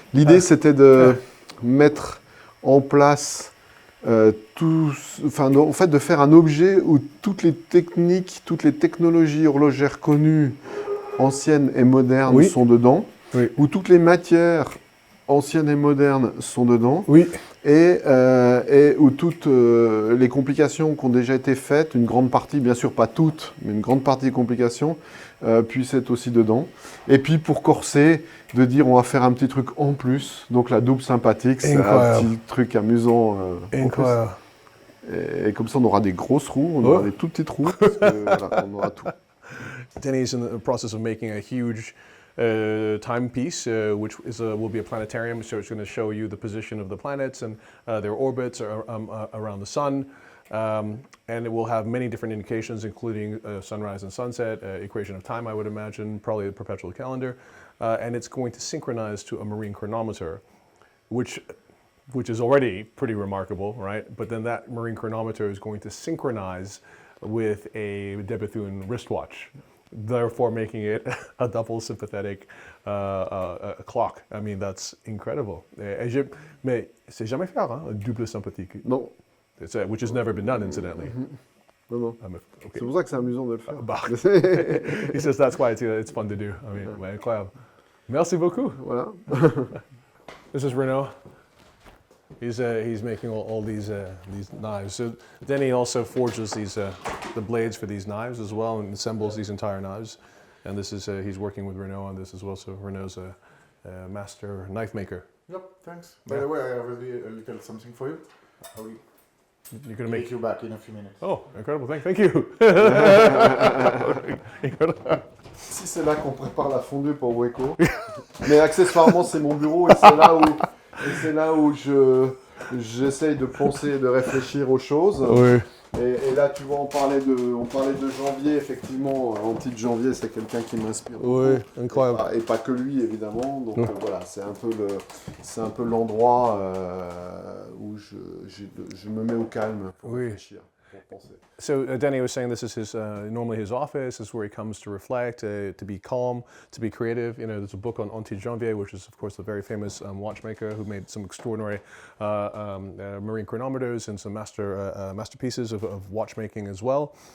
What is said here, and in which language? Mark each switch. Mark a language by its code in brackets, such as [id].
[fr] L'idée, c'était de mettre en place en fait, de faire un objet où toutes les techniques, toutes les technologies horlogères connues, anciennes et modernes, sont dedans, où toutes les matières anciennes et modernes sont dedans, et où toutes les complications qui ont déjà été faites, une grande partie, bien sûr pas toutes, mais une grande partie des complications, puissent être aussi dedans. Et puis pour corser, de dire on va faire un petit truc en plus, donc la double sympathique, c'est un petit truc amusant. Incroyable. Et comme ça on aura des grosses roues, on aura des tout petites roues, parce que, voilà, on aura tout. [en] Denny is in the process of making a huge timepiece, which will be a planetarium, so it's going to show you the position of the planets and their orbits around the sun. And it will have many different indications, including sunrise and sunset, equation of time, I would imagine, probably a perpetual calendar. And it's going to synchronize to a marine chronometer, which is already pretty remarkable, right? But then that marine chronometer is going to synchronize with a De Bethune wristwatch, therefore making it a double sympathetic clock. I mean, that's incredible. [fr] Mais c'est jamais fait, hein, un double sympathique. Non. [en] Which has never been done, incidentally. [fr] Non. C'est pour ça que c'est amusant de le faire. [en] He says that's why it's fun to do. I mean, [fr] incroyable. Merci beaucoup. Voilà. [en] This is Renaud. He's making all these knives. So Denny also forges the blades for these knives as well, and assembles these entire knives. And this is he's working with Renaud on this as well. So Renaud's a master knife maker. Yep, thanks. By the way, I have a little something for you. You're going to Make make... you back in a few minutes. Oh, incredible. Thank you. [fr] Si c'est là qu'on prépare la fondue pour Weko. Mais accessoirement, c'est mon bureau et c'est là où j'essaye de penser, de réfléchir aux choses. Oui. Et là, tu vois, on parlait de Janvier, effectivement. Anti de Janvier, c'est quelqu'un qui m'inspire beaucoup. Oui, incroyable. Et pas que lui, évidemment. Donc voilà, c'est un peu l'endroit où je me mets au calme pour réfléchir. [en] So Denny was saying this is his normally his office. This is where he comes to reflect, to be calm, to be creative. You know, there's a book on Antti Janvier, which is of course the very famous watchmaker who made some extraordinary marine chronometers and some masterpieces of watchmaking as well.